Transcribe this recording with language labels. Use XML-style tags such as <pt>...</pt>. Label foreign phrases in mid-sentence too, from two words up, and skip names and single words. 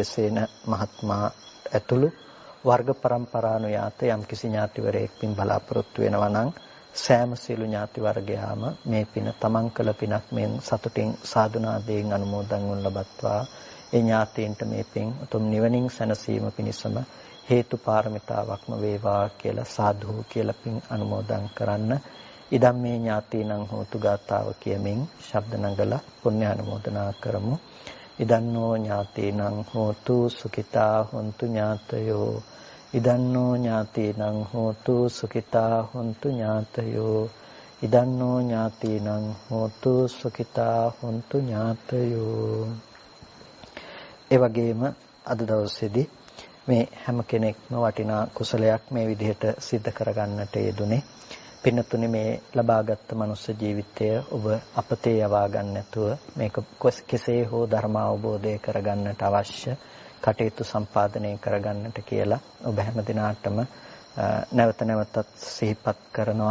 <si>සේන මහත්මයා ඇතුළු වර්ග પરම්පරානුයාත යම්කිසි ඥාතිවරයෙක් පින් බලාපොරොත්තු වෙනවා නම් සෑම සියලු ඥාති වර්ගයාම මේ පින තමන් කළ පිනක් මෙන් සතුටින් සාදුනාදයෙන් අනුමෝදන් වනු ලබත්වා. ඒ ඥාතීන්ට මේ පින් උතුම් නිවනින් සැනසීම පිණිසම හේතු පාරමිතාවක්ම වේවා කියලා සාදු කියලා පින් අනුමෝදන් කරන්න.</si> <pi>ඉදම් මේ ඥාතීනං හෝතු</pi> <si>ගාතාව කියමින් ශබ්ද නගලා පුණ්‍යානුමෝදනා කරමු.</si> <pi>ඉදන්නෝ ඥාතීනං හෝතු සුඛිතා හොන්තු ඥාතයෝ. ඉදන්නෝ ඥාතීනං හෝතු සුඛිතා හොන්තු ඥාතයෝ. ඉදන්නෝ ඥාතීනං හෝතු සුඛිතා හොන්තු ඥාතයෝ.</pi> <si>ඒ වගේම අද දවසේදී මේ හැම කෙනෙක්ම වටිනා කුසලයක් මේ විදිහට සිද්ධ කරගන්නට යෙදුනේ. පින්නතුනේ මේ ලබාගත් මනුස්ස ජීවිතය ඔබ අපතේ යවා ගන්න නැතුව මේක කෙසේ හෝ ධර්ම අවබෝධය කරගන්නට අවශ්‍ය කටයුතු සම්පාදනය කරගන්නට කියලා ඔබ හැම දිනාටම නැවත නැවතත් සිහිපත් කරනවා.</si>